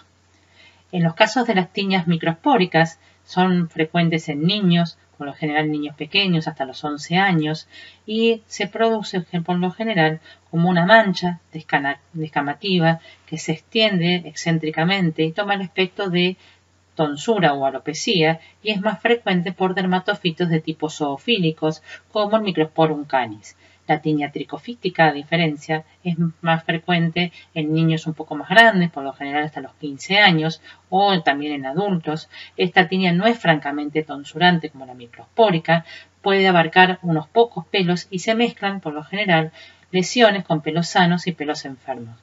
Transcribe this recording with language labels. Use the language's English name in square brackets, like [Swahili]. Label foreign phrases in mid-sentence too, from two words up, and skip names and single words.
[Spanish] En los casos de las tiñas microspóricas, son frecuentes en niños, por lo general niños pequeños hasta los 11 años, y se produce por lo general como una mancha descamativa que se extiende excéntricamente y toma el aspecto de tonsura o alopecia y es más frecuente por dermatofitos de tipo zoofílicos como el Microsporum canis. La tinea tricofítica, a diferencia, es más frecuente en niños un poco más grandes, por lo general hasta los 15 años, o también en adultos. Esta tinea no es francamente tonsurante como la microspórica, puede abarcar unos pocos pelos y se mezclan, por lo general, lesiones con pelos sanos y pelos enfermos.